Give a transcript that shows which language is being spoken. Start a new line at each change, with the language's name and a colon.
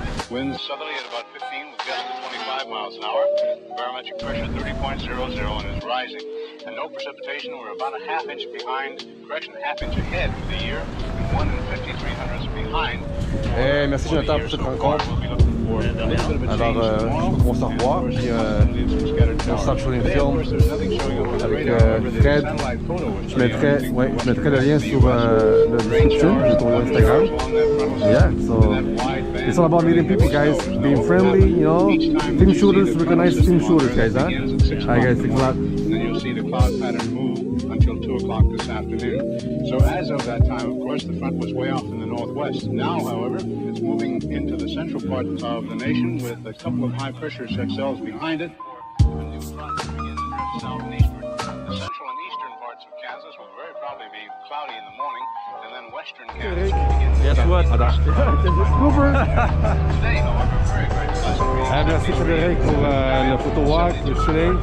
English: Winds southerly at about 15 with gusts of 25 miles an hour. Barometric pressure 30.00 and is rising. And no precipitation. We're about a half inch behind, correction, half inch ahead for the year, and 1 53/100 behind.
French: Hey, merci Jonathan pour cette rencontre. Alors, on se revoit, puis on
English: start shooting film
French: avec Fred. Je mettrai le lien sur le description de ton Instagram.
English: Yeah, so it's all about meeting people, guys, being friendly, you know. Team shooters recognize team shooters, guys, huh? Alright, guys, thanks a lot. See the cloud pattern move until 2 o'clock this afternoon. So as of that time, of course, the front was way off in the northwest. Now, however, it's moving into the central part of the nation with a couple of high-pressure cells behind it. A new front will begin to drift south and eastward. The central and eastern parts of Kansas will very probably be cloudy in the morning, and then western Kansas will begin to... Guess what? Today, however, very, very pleasant reading.
French: Merci Frédéric pour le photo walk, le shooting.